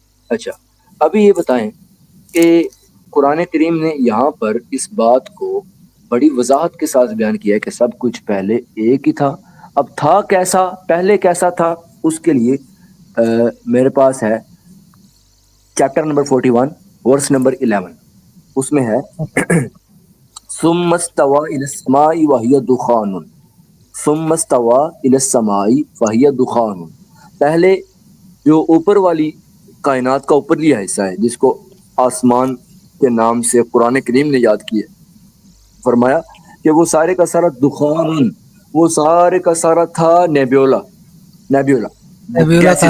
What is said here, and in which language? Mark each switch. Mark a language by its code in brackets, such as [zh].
[ur] اچھا، ابھی یہ بتائیں کہ قرآن کریم نے یہاں پر اس بات کو بڑی وضاحت کے ساتھ بیان کیا ہے کہ سب کچھ پہلے ایک ہی تھا. اب تھا کیسا، پہلے کیسا تھا، اس کے لیے میرے پاس ہے چیپٹر نمبر 41 ورس نمبر 11. اس میں ہے [ar] ثم استوى الى السماء وهي دخان، ثم استوى الى السماء وهي دخان. [ur] پہلے جو اوپر والی کائنات کا اوپرلی حصہ ہے، جس کو آسمان کے نام سے قرآن کریم نے یاد کیا، فرمایا کہ وہ سارے کا سارا دخان، وہ سارے کا سارا تھا نیبیولا. نیبیولا نیبیولا کہاں